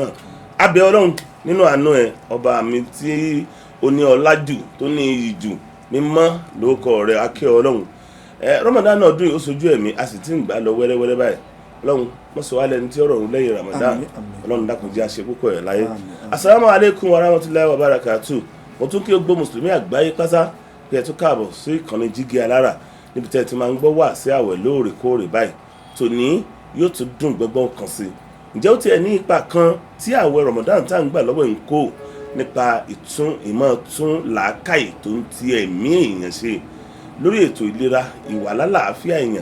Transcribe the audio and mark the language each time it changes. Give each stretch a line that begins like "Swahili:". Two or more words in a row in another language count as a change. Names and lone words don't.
Yoruba: Abẹ́ ọlọ́run nínú àánú ẹ̀ ọba mi tí ó ní ọlá jù tó ní iyì jù mímọ́ lórúkọ rẹ̀ akẹ́ ọlọ́run. Ramadan náà dùn ó sojú ẹ̀mí a sì ti ń gbà lọ wẹ́rẹ́wẹ́rẹ́ báyìí ọlọ́run má ṣe wá lẹ́ni tí ó rọrùn lẹ́yìn Ramadan. Ọlọ́run dákun jẹ́ àṣẹ púpọ̀ ẹ̀ láyé.
Arabic: السلام عليكم ورحمة الله وبركاته.
Yoruba: Mo tún kí gbogbo mùsùlùmí àgbáyé pátá pé ẹ tún káàbọ̀ sí ìkànnì Jígí Alára níbi tẹ́ ẹ ti máa ń gbọ́ Waasi àwẹ̀ lóòrèkóòrè báyìí. Tòní yóò tún dùn gbọ́ngbọ́n kan sí i. Ǹjẹ́ ó tiẹ̀ ní ipa kan tí àwẹ̀ Ramadan tá à ń gbà lọ́wọ́ ń kó nípa ìmọ̀ tún làákàyè tó ń ti ẹ̀mí èèyàn ṣe lórí ètò ìlera ìwà lálàáfíà èèyàn?